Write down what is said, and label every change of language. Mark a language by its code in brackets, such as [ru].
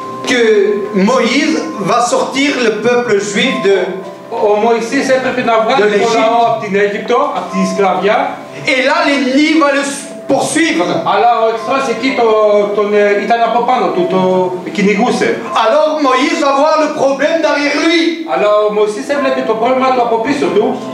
[fr] que Moïse va sortir le peuple juif de... [el] ο Μωυσής έπρεπε να βγάλει το λαό από την Αίγυπτο, από τη σκλαβιά. [fr] Et là, l'ennemi va le poursuivre. [el] Αλλά ο εχθρός εκεί ήταν από πάνω του, το κυνηγούσε. [fr] Alors Moïse va voir le problème derrière lui. [el] Αλλά ο Μωυσής έβλεπε το πρόβλημα του από πίσω του.